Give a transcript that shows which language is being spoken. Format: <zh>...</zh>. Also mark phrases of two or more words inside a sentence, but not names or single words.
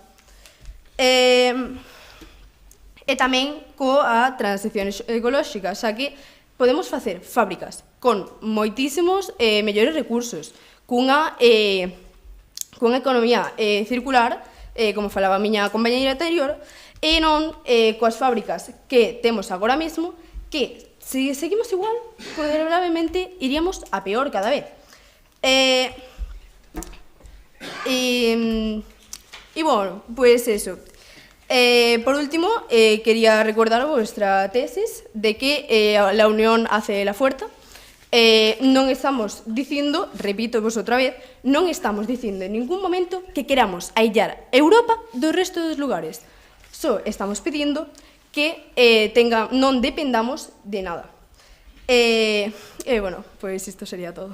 <gl>E tamén coa transición ecolóxica, xa que podemos facer fábricas con moitísimos mellores recursos, cunha economía circular, como falaba a miña compañeira anterior, e non coas fábricas que temos agora mesmo, que se seguimos igual, considerablemente iríamos a peor cada vez.</gl> <es>E bueno, pues eso. Por último, quería recordar vuestra tesis de que la unión hace la fuerza.</es> <gl>Non estamos dicindo, repito vos outra vez, non estamos dicindo en ningún momento que queramos aillar Europa do resto dos lugares. Só estamos pedindo que non dependamos de nada. Bueno, pois isto sería todo.</gl>